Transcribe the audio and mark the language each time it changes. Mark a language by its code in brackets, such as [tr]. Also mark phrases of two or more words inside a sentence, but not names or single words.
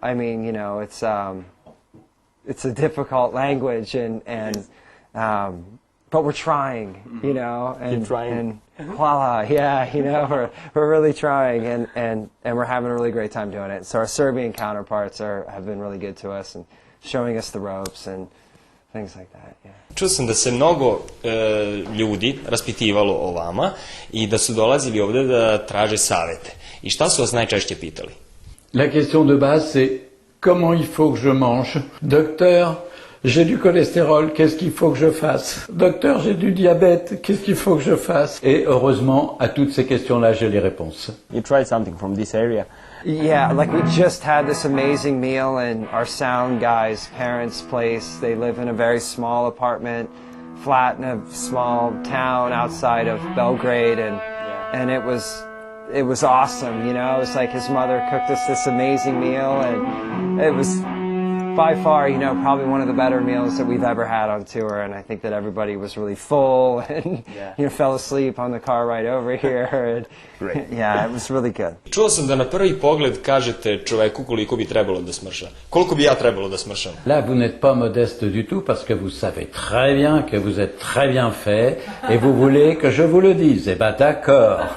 [en] I mean, it's a difficult language but we're trying, and voila, yeah, we're really trying, and we're having a really great time doing it. So our Serbian counterparts have been really good to us and showing us the ropes and things like that. Yeah. [sr] Čuo sam da se mnogo ljudi raspitivalo o vama i da su dolazili ovde da traže savete. I šta su vas najčešće pitali? [fr] La question de base, c'est comment il faut que je mange? Docteur, j'ai du cholestérol, qu'est-ce qu'il faut que je fasse? Docteur, j'ai du diabète, qu'est-ce qu'il faut que je fasse? Et heureusement, à toutes ces questions-là, j'ai les réponses. [en] You tried something from this area? Yeah, like we just had this amazing meal in our sound guy's parents' place. They live in a very small apartment, flat in a small town outside of Belgrade, and it was awesome, It was like his mother cooked us this amazing meal, and it was by far, probably one of the better meals that we've ever had on tour, and I think that everybody was really full and fell asleep on the car ride over here. And, Great. Yeah, it was really good. [sr] Čuo sam da na prvi pogled kažete čoveku koliko bi trebalo da smrša. Koliko bi ja trebalo da smršam? [fr] Là, vous n'êtes pas modeste du tout parce que vous savez très bien que vous êtes très bien fait et vous voulez que je vous le dise. Eh ben d'accord.